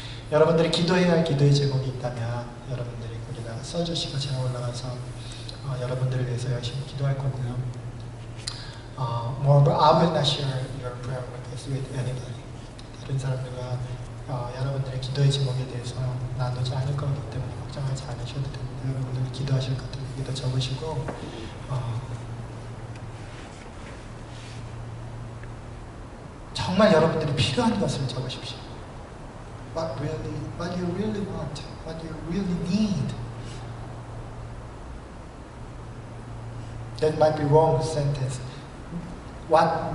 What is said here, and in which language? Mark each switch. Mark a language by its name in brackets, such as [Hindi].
[Korean] 여러분들이 기도해야 할 기도의 제목이 있다면 여러분들이 거기다가 써주시고 제가 올라가서 여러분들을 위해서 열심히 기도할 거고요. [English] Moreover, I will not share your prayer request with anybody. [Korean] 다른 사람들과 여러분들의 기도의 제목에 대해서 나누지 않을 거기 때문에 걱정하지 않으셔도 됩니다. 여러분들이 기도하실 것들 여기다 적으시고 정말 여러분들이 필요한 것을 적으십시오. [English] What you really want, what you really need. That might be wrong sentence. What